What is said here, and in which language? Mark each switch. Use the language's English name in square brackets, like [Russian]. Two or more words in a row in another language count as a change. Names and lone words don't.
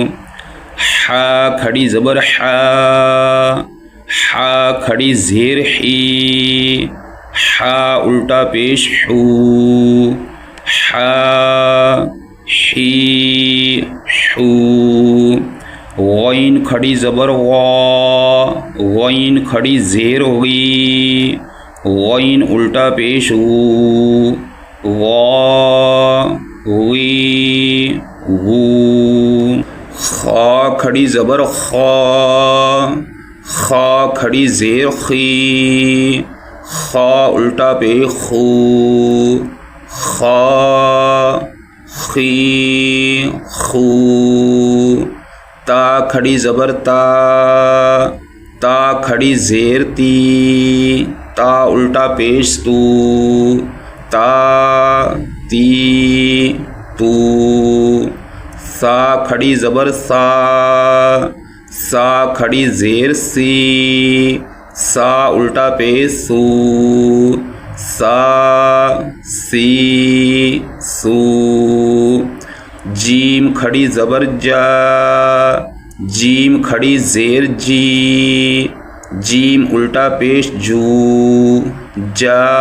[Urdu] حا کھڑی زبر حا، حا کھڑی زیر حی، حا الٹا پیش حو، حا حی حو۔ غین کھڑی زبر غا، غین کھڑی زیر غی، غین الٹا پیش غو، غا غی غو۔ خا کھڑی زبر خا، خا کھڑی زیر خی، خا الٹا پیش خو، خا خی خو۔ تا کھڑی زبر تا، تا کھڑی زیر تی، تا الٹا پیش تو، تا تی تو۔ سا کھڑی زبر سا، سا کھڑی زیر سی، سا الٹا پہ سو، سا سی سو جیم کھڑی زبر جا جیم کھڑی زیر جی جیم الٹا پیش جو جا